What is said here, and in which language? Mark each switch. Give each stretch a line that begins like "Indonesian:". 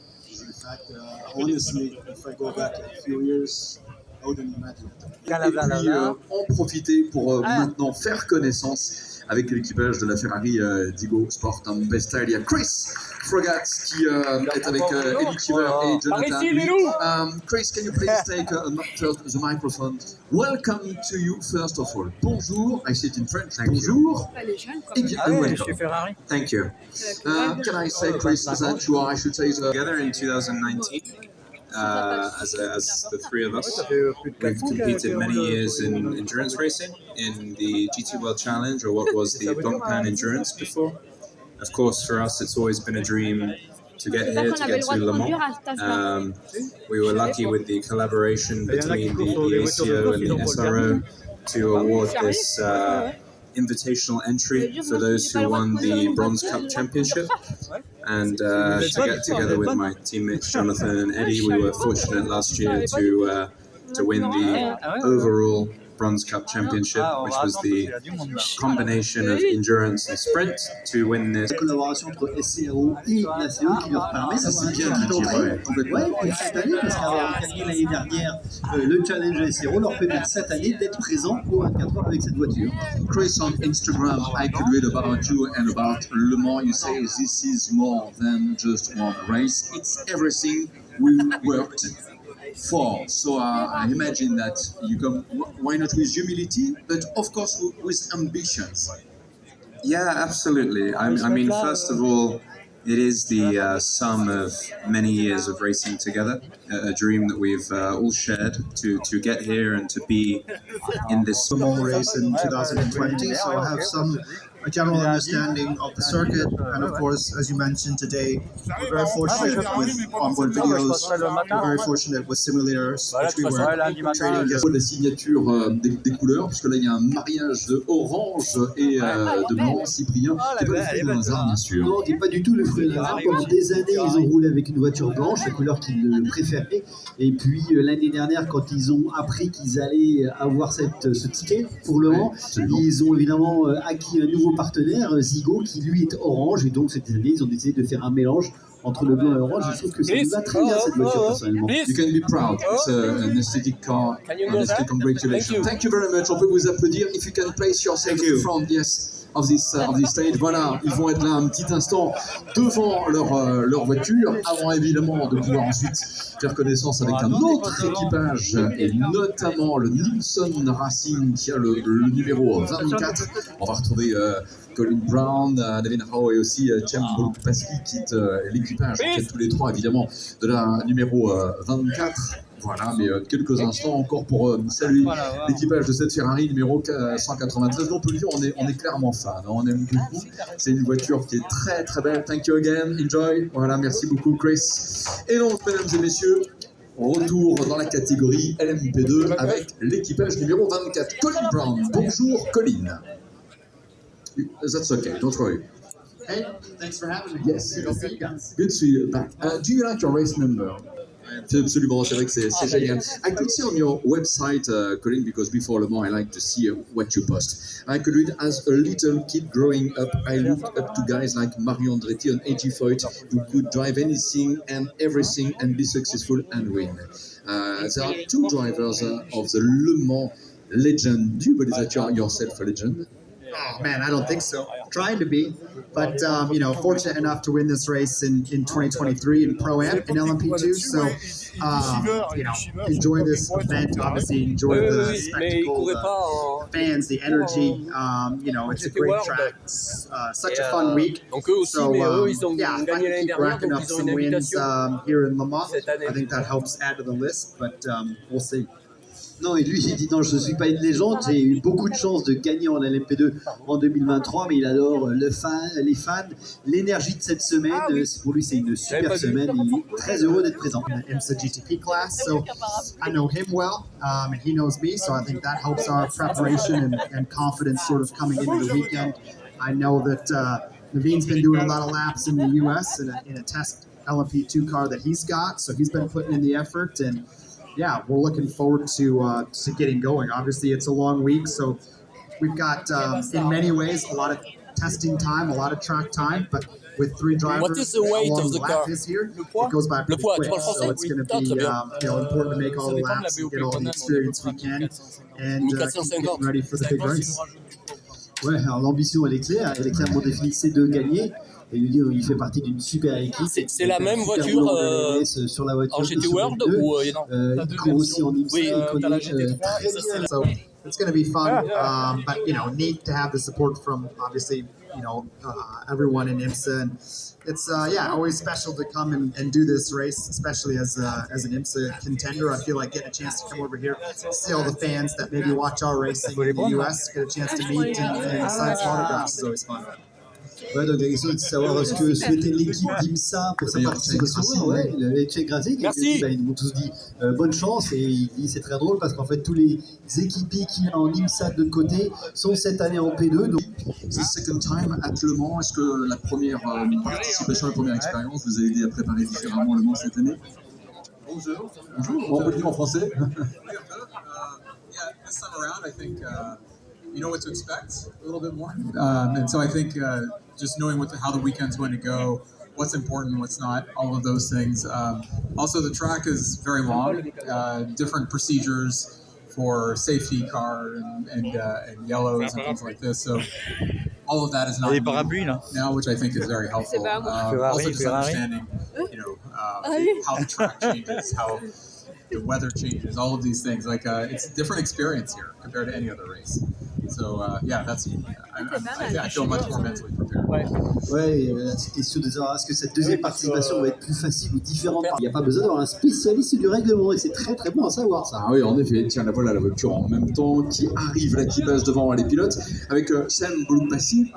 English: In fact, honestly, if I go back a few years, I wouldn't imagine it.
French: Et puis en profiter pour maintenant faire connaissance avec l'équipage de la Ferrari Digo Sport Besta. Il y a Chris Frogat qui est avec Eddie Cheever et Jonathan.
English: Chris, can you please take the microphone? Welcome to you first of all. Bonjour, I say it in French. Bonjour.
French: Et bienvenue.
English: Thank you. Can I say, Chris, that you are, I should say, together in 2019. As the three of us, we've competed many years in endurance racing, in the GT World Challenge, or what was the Blancpain Endurance before. Of course, for us, it's always been a dream to get here, to get to Le Mans. We were lucky with the collaboration between the ACO and the SRO to award this invitational entry for those who won the Bronze Cup Championship. And to get together with my teammates Jonathan and Eddie, we were fortunate last year to win the overall Bronze Cup Championship, which was the combination of endurance and sprint to win this.
French: La collaboration entre SCRO et la CO qui leur permet d'avoir un circuit d'entrée. Ouais, cette année, parce qu'avoir gagné l'année dernière le challenge SCRO leur permet cette année d'être présent au 24 heures avec cette voiture.
English: Chris, on Instagram, I could read about you and about Le Mans. You say this is more than just one race. It's everything we worked for. So I imagine that you come, why not with humility, but of course with ambitions. Yeah, absolutely. I mean, first of all, it is the sum of many years of racing together, a dream that we've all shared to get here and to be in this small race in 2020. So I have a general understanding of the circuit, and of course, as you mentioned today, we're very fortunate with onboard videos, we're very fortunate with simulators, which we were trading.
French: La signature des couleurs, puisque là il y a un mariage de orange et de blanc, Cyprien, qui n'est pas le fruit d'un hasard, bien sûr. Non, qui n'est pas du tout le fruit d'un hasard. Pendant des années, ils ont roulé avec une voiture blanche, la couleur qu'ils préféraient. Et puis l'année dernière, quand ils ont appris qu'ils allaient avoir ce ticket pour Le Mans, ils ont évidemment acquis un nouveau partenaire, Zigo, qui lui est orange, et donc cette année ils ont décidé de faire un mélange entre le blanc et l'orange. Je trouve que ça nous va très bien cette voiture personnellement.
English: You can be proud. It's an aesthetic car. Honestly, congratulations. Thank you very much.
French: On peut vous applaudir.
English: If you can place yourself in front, yes, of this stage.
French: Voilà, ils vont être là un petit instant devant leur voiture, avant évidemment de pouvoir ensuite faire connaissance avec un autre équipage, et notamment le Nilsson Racing qui a le numéro 24. On va retrouver Colin Brown, David Howe et aussi Cem Bolupasky qui quittent l'équipage, qui est tous les trois évidemment de la numéro 24. Voilà, mais quelques instants encore pour saluer l'équipage de cette Ferrari numéro 193. On peut le dire, on est clairement fan, hein, on aime beaucoup. C'est une voiture qui est très très belle.
English: Thank you again, enjoy.
French: Voilà, merci beaucoup Chris. Et donc, mesdames et messieurs, retour dans la catégorie LMP2 avec l'équipage numéro 24, Colin Brown. Bonjour
English: Colin. That's okay, don't worry. Hey, thanks for having me. Yes. Good to see you guys. Good to see you back. Do you like your race number?
French: Absolument, c'est vrai que c'est génial.
English: I could see on your website, Colin, because before Le Mans, I like to see what you post. I could read, as a little kid growing up, I looked up to guys like Mario Andretti and A.G. Foyt, who could drive anything and everything and be successful and win. There are two drivers of the Le Mans legend. Do you believe that you are yourself a legend? Oh man, I don't think so. Trying to be, but you know, fortunate enough to win this race in 2023 in Pro-Am in LMP2. So you know, enjoy this event. Obviously, enjoy the spectacle, the fans, the energy. You know, it's a great track. Such a fun week. So yeah, if I can keep racking up some wins here in Le Mans, I think that helps add to the list. But we'll see.
French: Non, et lui, il dit non, je ne suis pas une légende, j'ai eu beaucoup de chance de gagner en LMP2 en 2023, mais il adore les fans, l'énergie de cette semaine. Pour lui, c'est une super semaine, il est très heureux d'être présent.
English: In the IMSA GTP class, so I know him well, and he knows me, so I think that helps our preparation and confidence sort of coming into the weekend. I know that Naveen's been doing a lot of laps in the US in a test LMP2 car that he's got, so he's been putting in the effort, and yeah, we're looking forward to getting going. Obviously, it's a long week, so we've got, in many ways, a lot of testing time, a lot of track time, but with three drivers, what is the weight of the car? Is here, it goes by pretty quick, so it's going to be you know, important to make all the laps and get all the experience we can, and keep getting ready for the big race.
French: Ouais, alors l'ambition, elle est clairement définie, c'est de gagner. Et lui, il fait partie d'une super équipe. C'est la même voiture sur la voiture en GT World ou il court aussi en IMSA. Oui, t'as la GT3.
English: So it's going to be fun, but you know, neat to have the support from obviously, you know, everyone in IMSA, and it's yeah, always special to come and do this race, especially as an IMSA contender. I feel like getting a chance to come over here, see all the fans that maybe watch our racing in the US, get a chance to meet and sign some autographs. It's always fun.
French: Ouais, donc la question est de savoir ce que souhaitait l'équipe d'IMSA pour sa participation. Ouais, les Tchèques Racing, ils m'ont tous dit bonne chance, et il dit c'est très drôle parce qu'en fait tous les équipiers qu'il a en IMSA de côté sont cette année en P2. Donc c'est
English: the second time at Le Mans.
French: Est-ce que la première participation, la première expérience vous a aidé à préparer différemment Le Mans cette année? Bonjour. Bonjour. On peut le dire en français.
English: Yeah, this time around, I think you know what to expect a little bit more, and so I think just knowing how the weekend's going to go, what's important, what's not, all of those things. Also, the track is very long, different procedures for safety car and yellows and things like this. So all of that is not new now, which I think is very helpful. Also, just understanding, you know, how the track changes, how the weather changes, all of these things. Like it's a different experience here compared to any other race. So yeah, I feel much more mentally prepared.
French: Ouais, la petite question de savoir est-ce que cette deuxième participation va être plus facile ou différente. Il n'y a pas besoin d'avoir un spécialiste du règlement, et c'est très très bon à savoir ça. Ah oui, en effet. Tiens, voilà la voiture en même temps qui arrive, l'équipage devant les pilotes, avec Sam Boloupassi.